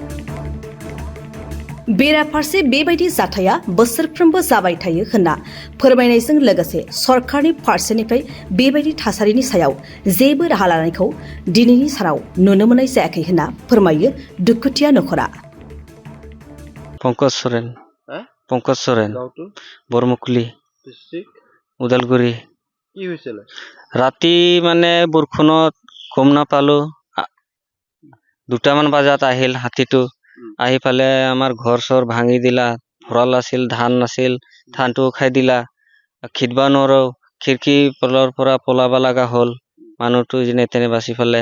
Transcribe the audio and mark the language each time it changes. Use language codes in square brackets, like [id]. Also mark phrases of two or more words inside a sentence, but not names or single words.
[brx] बेराफारसे बेबायदि जाथाया बोसोरफ्रोमबो जाबाय थायो होनना फोरमायनायजों लोगोसे सरकारनि फारसेनिफ्राय बेबायदि थासारिनि सायाव जेबो राहा लानायखौ दिनैनि सानाव नुनो मोननाय जायाखै होनना फोरमायो दुखुथिया नखरा। पंकज सरेन बरमुकली उदालগুৰি। [as] কি হৈছিল? ৰাতি মানে বৰষুণত গম নাপালো, 2টামান বজাত আহিল হাতীটো। আহি পালে আমাৰ ঘৰ চৰ ভাঙি দিলা, ভঁৰাল আছিল, ধান নাছিল, ধানটো খাই দিলা, খিদব নোৱাৰো, খিৰিকী পলৰ পৰা পলাব লগা হ'ল, মানুহটো যেনে তেনে বাচি পালে।